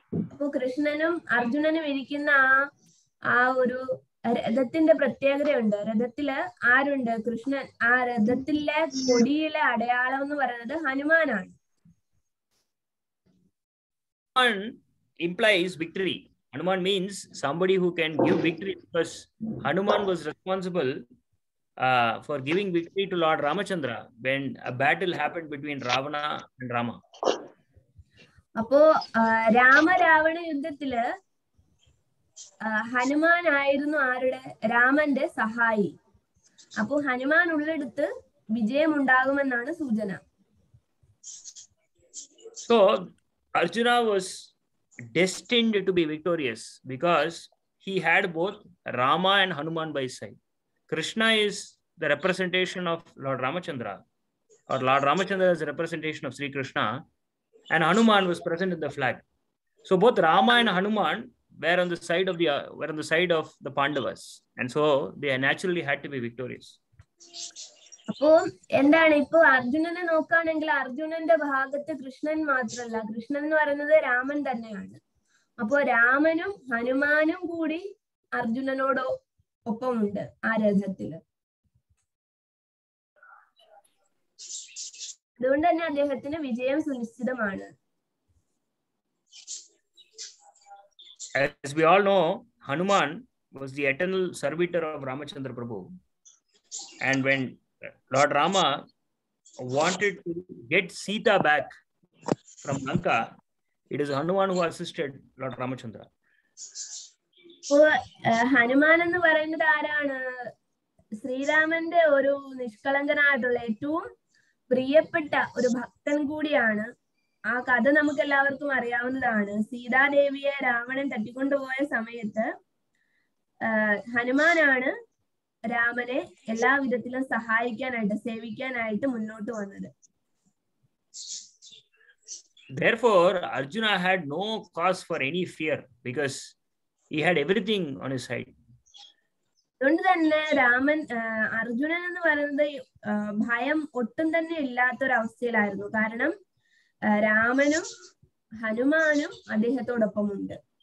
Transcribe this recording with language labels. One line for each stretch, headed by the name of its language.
Malayalam: അപ്പൊ കൃഷ്ണനും അർജുനനും ഇരിക്കുന്ന ആ ഒരു രഥത്തിന്റെ പ്രത്യേകതയുണ്ട്. രഥത്തില് ആരുണ്ട്? കൃഷ്ണൻ. ആ രഥത്തിലെ കൊടിയിലെ അടയാളം എന്ന് പറയുന്നത് ഹനുമാനാണ്.
English: Hanuman implies victory. Hanuman means somebody who can give victory, because Hanuman was responsible for giving victory to Lord Ramachandra when a battle happened between Ravana and Rama.
Malayalam: അപ്പോ രാമരാവണ യുദ്ധത്തില് ഹനുമാൻ ആയിരുന്നു ആരുടെ? രാമന്റെ സഹായി. അപ്പോ ഹനുമാൻ ഉള്ളെടുത്ത് വിജയം ഉണ്ടാകുമെന്നാണ് സൂചന.
English: So Arjuna was destined to be victorious because he had both Rama and Hanuman by his side. Krishna is the representation of Lord Ramachandra, or Lord Ramachandra is the representation of Sri Krishna, and Hanuman was present in the flag. So both Rama and Hanuman were on the side of the Pandavas, and so they naturally had to be victorious.
Malayalam: അപ്പോ എന്താണ് ഇപ്പൊ അർജുനനെ നോക്കുകയാണെങ്കിൽ അർജുനന്റെ ഭാഗത്ത് കൃഷ്ണൻ മാത്രമല്ല, കൃഷ്ണൻ എന്ന് പറയുന്നത് രാമൻ തന്നെയാണ്. അപ്പോ രാമനും ഹനുമാനും കൂടി അർജുനനോട് ഒപ്പമുണ്ട് ആ രഥത്തില്. അതുകൊണ്ട് തന്നെ അദ്ദേഹത്തിന് വിജയം സുനിശ്ചിതമാണ്.
English: As we all know, Hanuman was the eternal servitor of Ramachandra Prabhu, and when Lord Rama wanted to get Sita back from Lanka, it is Hanuman who assisted Lord Ramachandra.
Malayalam: അപ്പോ ഹനുമാൻ എന്ന് പറയുന്നത് ആരാണ്? ശ്രീരാമന്റെ ഒരു നിഷ്കളങ്കനായിട്ടുള്ള ഏറ്റവും പ്രിയപ്പെട്ട ഒരു ഭക്തൻ കൂടിയാണ്. ആ കഥ നമുക്ക് എല്ലാവർക്കും അറിയാവുന്നതാണ്. സീതാദേവിയെ രാവണൻ തട്ടിക്കൊണ്ടുപോയ സമയത്ത് ഹനുമാനാണ് രാമനെ എല്ലാ വിധത്തിലും സഹായിക്കാനായിട്ട്, സേവിക്കാനായിട്ട് മുന്നോട്ട് വന്നത്.
English: Therefore, Arjuna had no cause for any fear because he had everything on his side.
Malayalam: അതുകൊണ്ട് തന്നെ അർജുനൻ എന്ന് പറയുന്നത് ഭയം ഒട്ടും തന്നെ ഇല്ലാത്തൊരവസ്ഥയിലായിരുന്നു. കാരണം രാമനും ഹനുമാനും അദ്ദേഹത്തോടൊപ്പമുണ്ട്.